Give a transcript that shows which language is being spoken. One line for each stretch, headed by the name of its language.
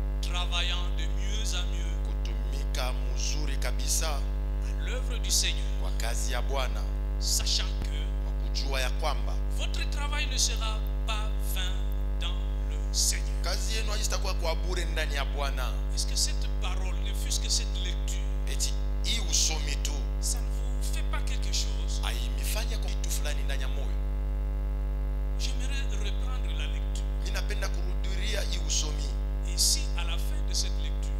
French: travaillant de mieux en mieux
Swahili: kutumika mzuri kabisa
French: à l'œuvre du Seigneur,
Swahili: kwa kazi ya Bwana,
French: sachant que
Swahili: kwa kujua ya kwamba
French: votre travail ne sera pas vain dans le Seigneur.
Swahili: kazi yenu haitakuwa kwa bure ndani ya Bwana.
French: Est-ce que cette parole, ne fût-ce que cette lecture,
Swahili: Eti hii usomi tu
French: ça ne vous fait pas quelque chose?
Swahili: haimifanya kwa kitu fulani ndani ya moyo?
French: J'aimerais reprendre la lecture.
Swahili: Ninapenda kurudilia hii usomi,
French: Et si à la fin de cette lecture,